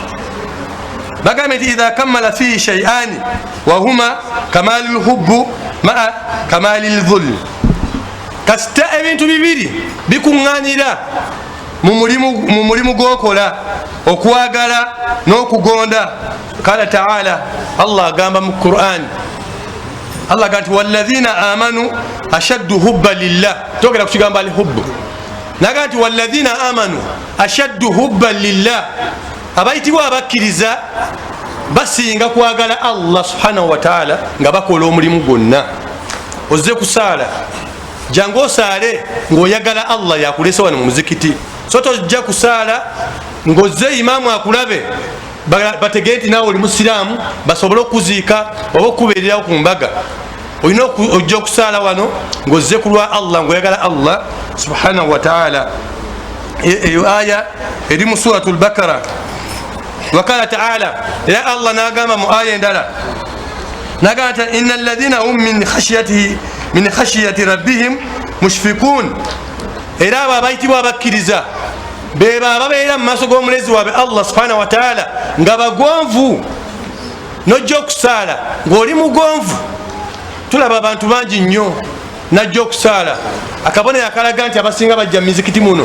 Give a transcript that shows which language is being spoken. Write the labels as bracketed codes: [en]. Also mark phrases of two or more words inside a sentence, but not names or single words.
[lg] Bagambye nti [ar] إذا كمل فيه شيئان وهما كمال الحب مع كمال الذل. [lg] Kasita ebintu bibiri bikuŋŋaanira mu mulimu gwokola, okwagala n'okugonda. [ar] قال تعالى, [lg] Allah agamba mu Qur'an, Allah agamba nti [ar] والذين آمنوا أشد حبا لله. [lg] Togera kukigamba alhubbu, n'agamba nti [ar] والذين آمنوا أشد حبا لله, [lg] abayitibwa abakkiriza basinga kwagala Allah [ar] سبحانه وتعالى [lg] nga bakola omulimu gwonna. Ozze kusaala, jangu osaale ng'oyagala Allah yakulese wano mu muzikiti. So tojja kusaala ng'ozze imaamu akulabe bategee nti naawe oli musiraamu, basobole okuziika oba okukubeererawo ku mbaga. Olina ojja okusaala wano ng'ozze ku lwa Allah, ng'oyagala Allah [ar] سبحانه وتعالى. [lg] Eyo aya eri mu suratul Bakara. [ar] وقال تعالى, [lg] era Allah n'agamba mu aya endala, n'agamba nti [ar] إن الذين هم من خشية ربهم مشفقون. [lg] Era abo abayitibwa abakkiriza bebo ababeera mu maaso g'omulezi waabwe Allah [ar] سبحانه وتعالى [lg] nga bagonvu. Nojja okusaala ng'oli mugonvu. Tulaba abantu bangi nnyo najja okusaala, akabonero akalaga nti abasinga bajja mu mizikiti muno